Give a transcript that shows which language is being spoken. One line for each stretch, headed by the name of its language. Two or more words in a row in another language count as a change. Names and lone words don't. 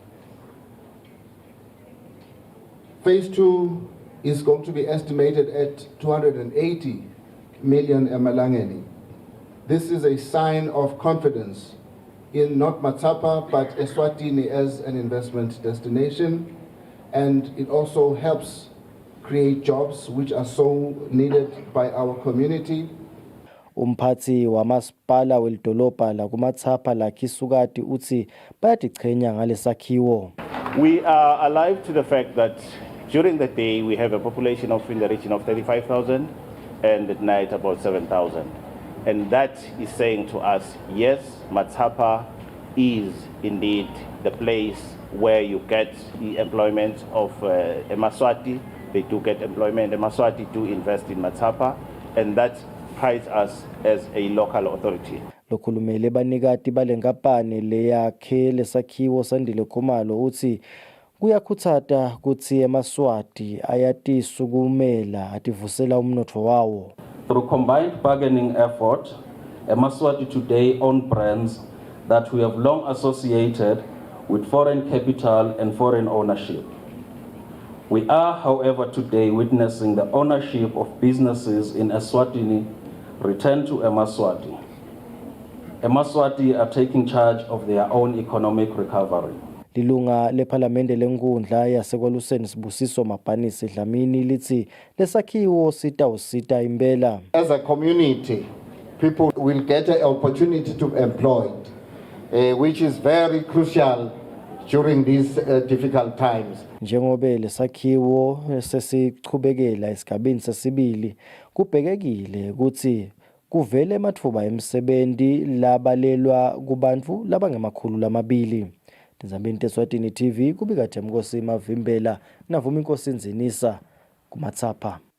English: Phase 2 is going to be estimated at 280 million emalangeni. This is a sign of confidence in not Matsapa but Eswatini as an investment destination, and it also helps create jobs which are so needed by our community.
Swati: Umphathi wamasipala welidolobha la kuMatsapa la Kisukati uthi bayatichenya ngalesakhiwo.
English: We are alive to the fact that during the day we have a population of in the region of 35,000 and at night about 7,000. And that is saying to us, yes, Matsapa is indeed the place where you get the employment of Emaswati. They do get employment. Emaswati do invest in Matsapa, and that prides us as a local authority.
Swati: Lokhulumele banikati balenkampani leyakhe lesakhiwo sandile khumalo uthi kuyakhuthata kuthi eMaswati ayatisukumela ativusela umnotho wawo.
English: Through combined bargaining effort, Emaswati today own brands that we have long associated with foreign capital and foreign ownership. We are, however, today witnessing the ownership of businesses in Eswatini return to Emaswati. Emaswati are taking charge of their own economic recovery.
Swati: Lilunga lePhalamende lenkundla yasekwaLuseni Sibusiso Mabhanisi Dlamini lithi lesakhiwo sitawusita impela.
English: As a community, people will get an opportunity to employ, which is very crucial during these difficult times.
Swati: Njengobe lesakhiwo sesichubekela esigabeni sesibili kubhekekile ukuthi kuvele amathuba emisebenzi labalelwa kubantu labangemakhulu lamabili. Ndizambeni Eswatini TV kubika Themkosi Mavimbela navuma inkosi Nzinisa kuMatsapa.